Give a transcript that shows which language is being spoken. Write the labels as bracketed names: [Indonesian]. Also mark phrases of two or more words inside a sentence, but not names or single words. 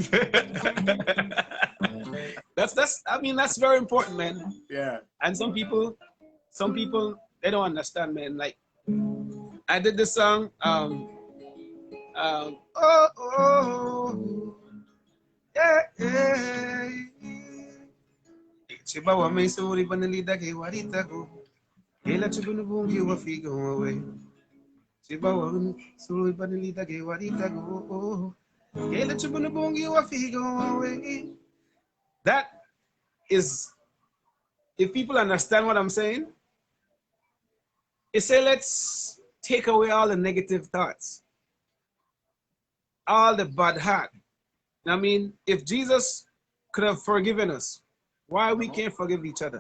[English] that's I mean that's very important, man. Yeah. And some people they don't understand, man. Like I did this song, oh oh yeah, yeah. Chiba wa me suri banalida ke warita go. Hela chubunu bungi wa figo away. Chiba wa suri banalida ke warita go. Hela chubunu bungi wa figo away. That is, if people understand what I'm saying, it say let's take away all the negative thoughts, all the bad heart. I mean, if Jesus could have forgiven us, why we can't forgive each other?